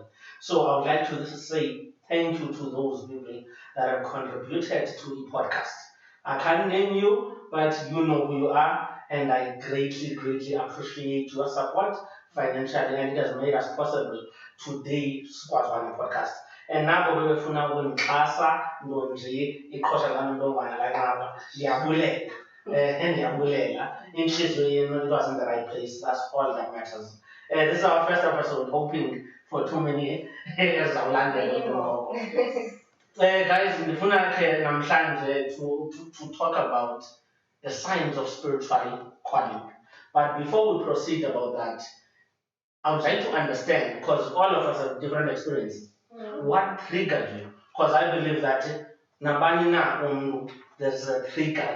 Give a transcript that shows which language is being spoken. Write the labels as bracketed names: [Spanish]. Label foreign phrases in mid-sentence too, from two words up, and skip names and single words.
[English] So I would like to say thank you to those people that have contributed to the podcast. I can't name you, but you know who you are, and I greatly, greatly appreciate your support financially, and it has made us possible today Squadron podcast. [Xhosa] Nabo bebefuna ukundixhasa nto nje iqhosha lami ntombana lanqaba ndiyabulela ndiyabulela intliziyo yenu, [English] it was in the right place. That's all that matters. This is our first episode, hoping for too many [Xhosa] ezizawulandela ngoko. [English] Guys, [Xhosa] ndifuna ke namhlanje [English] to talk about the signs of spiritual calling. But before we proceed about that, I would like to understand, because all of us have different experiences. What triggered you? Because I believe that there's a trigger.